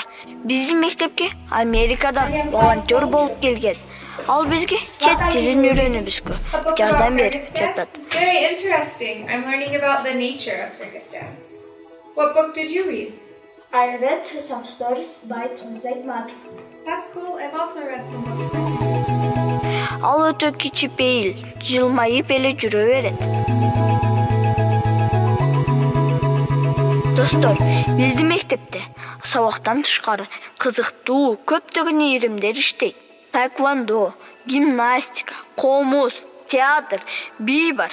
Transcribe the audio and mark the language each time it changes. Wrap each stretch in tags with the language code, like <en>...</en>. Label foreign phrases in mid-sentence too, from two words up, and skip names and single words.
<ky>Биздин мектепке Америкадан волонтер болуп келген. Ал бизге чет тилин үйрөнүүбүзгө жардам берип жатат.</ky> <en>It's very interesting. I'm learning about the nature of Kyrgyzstan. What book did you read? I read some stories by Tunzait Matov. That's cool. I've also read some books.</en> <ky>Ал өтө кичипейил, жылмайып эле жүрө берет. Достор, биздин мектепте сабактан тышкары кызыктуу көптөгөн ийримдер иштейт. Таэквондо, гимнастика, комуз, театр, би бар.</ky>